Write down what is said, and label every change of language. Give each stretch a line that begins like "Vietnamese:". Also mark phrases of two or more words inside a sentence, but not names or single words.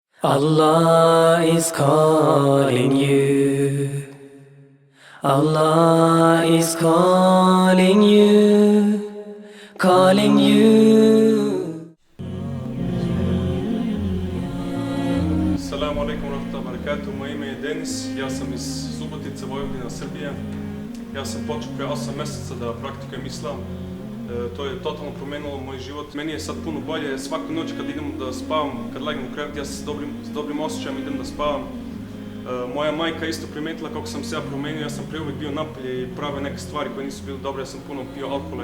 English: Allah is calling you. Allah is calling you. Calling you.
Arabic: السلام عليكم ورحمة الله وبركاته.
Serbian: Moje ime je Denis, ja sam iz Subotice, Vojvodina, Srbija. Ja sam počeo prije 8 mjeseca da praktikujem islam. To je totalno promenilo moj život. Meni je sad puno bolje, svaku noć kad idem da spavam, kad legnem u krevet, ja se s dobrim osjećajem idem da spavam. Moja majka isto primetila kako sam se ja promenio, ja sam prije uvijek bio napolje i pravio neke stvari koje nisu bile dobre, ja sam puno pio alkohola.